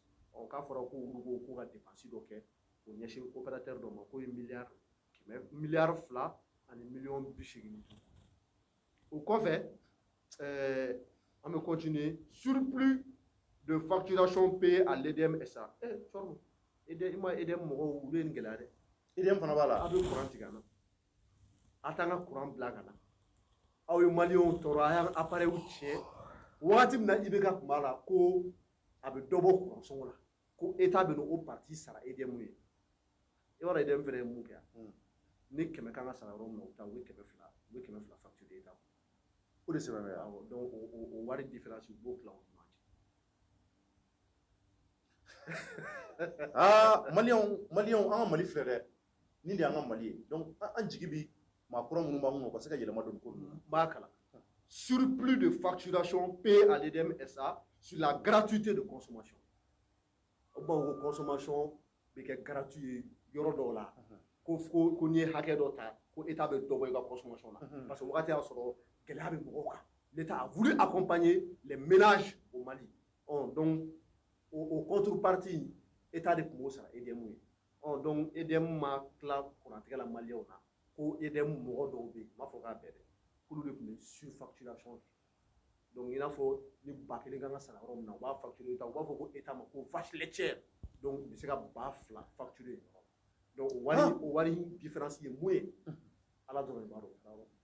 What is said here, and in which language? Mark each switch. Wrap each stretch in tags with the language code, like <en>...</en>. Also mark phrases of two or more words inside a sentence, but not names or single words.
<fr>On a fait un dépense pour un opérateur de milliard fla et millions de chigni. Au fait, on va continuer. Surplus de facturation payée à l'EDM SA.</fr> <bm>EDM mɔgɔw olu ye nin gɛlɛya dɛ. EDM fana b'a la. A bɛ courant tigɛ an na. A t'an ka courant bila ka na. Aw ye maliyɛnw tɔɔrɔ a y'an appareil tiɲɛ. Wagati min na IBK tun b'a la ko a bɛ dɔ bɔ courant sɔngɔ la. Ko État bɛ n'o parti sara EDM ye. I b'a dɔn EDM fɛnɛ ye mun kɛ yan. Ni 100 kan ka sara yɔrɔ min na u bɛ taa u bɛ 200 facture État. O de sɛbɛn bɛ yan. Donc o wari différence u b'o tila u ni ɲɔgɔn cɛ. Maliyɛnw an ka Mali filɛ dɛ. Nin de y'an ka Mali ye. Donc an jigi bi maa kura minnu b'an kun o ka se ka yɛlɛma don ko ninnu na. N b'a kalan.</bm> <fr>Surplus de facturation payée à l'EDM SA sur la gratuité de consommation.</fr> <bm>Bon, consommation bɛ kɛ gratuit ye yɔrɔ dɔw la. Ko n'i ye hakɛ dɔ ta ko État bɛ dɔ bɔ i ka consommation na. Parce que wagati y'a sɔrɔ gɛlɛya bɛ mɔgɔw kan.</bm> <fr>L'État a voulu accompagner les ménages au Mali.</fr> <bm>Donc</bm> <fr>au contrepartie</fr> <bm>État de tun b'o sara EDM ye. Donc EDM ma tila kurantigɛ la maliyɛnw na ko EDM mɔgɔ dɔw bɛ yen n b'a fɔ k'a bɛɛ dɛ k'olu de tun bɛ surfacturation kɛ. Donc i n'a fɔ ni 1000 kan ka sara yɔrɔ min na u b'a facturer État u b'a fɔ ko État ma ko vache laitière. Donc u bɛ se ka 2000 facturer yen. Donc o wari différence ye mun ye Ala dɔrɔn de b'a dɔn.</bm>